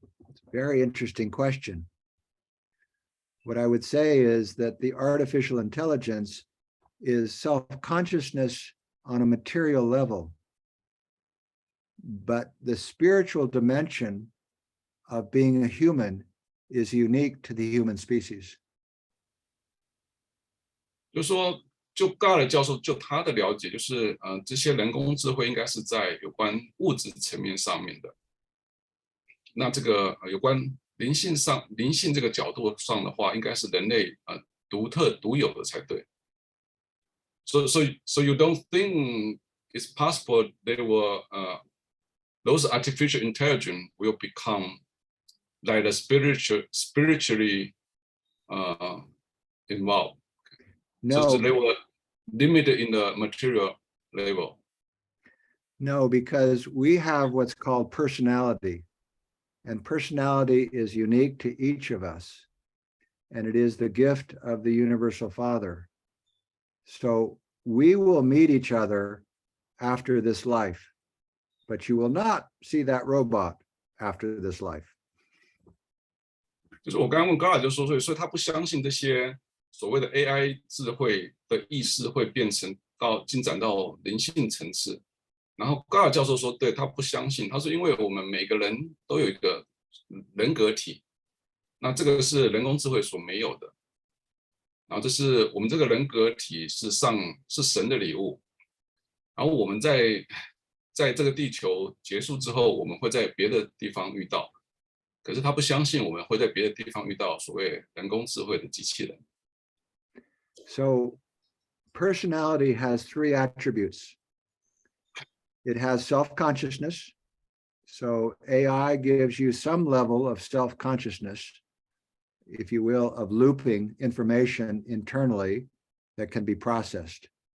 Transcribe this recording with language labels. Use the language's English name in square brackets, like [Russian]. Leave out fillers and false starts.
[English] It's a very interesting question. What I would say is that the artificial intelligence is self-consciousness on a material level, but the spiritual dimension of being a human is unique to the human species. [Chinese] 就是说，就 Gall 教授就他的了解，就是这些人工智慧应该是在有关物质层面上面的。那这个有关灵性这个角度上的话，应该是人类独有的才对。 [English] So you don't think it's possible they will those artificial intelligence will become like the spiritually involved? No, So they were limited in the material level. no, because we have what's called personality, and personality is unique to each of us, and it is the gift of the Universal Father. So we will meet each other after this life, but you will not see that robot after this life. [Chinese] 就是我刚刚问高尔就说，所以他不相信这些所谓的 AI 智慧的意识会进展到灵性层次。然后高尔教授说，对，他不相信，他说因为我们每个人都有一个人格体，那这个是人工智慧所没有的。然后这是我们这个人格体是神的礼物。然后我们在这个地球结束之后，我们会在别的地方遇到。可是他不相信我们会在别的地方遇到所谓人工智慧的机器人。 [English] So personality has 3 attributes. It has self-consciousness. So AI gives you some level of self-consciousness, if you will, of looping information internally that can be processed.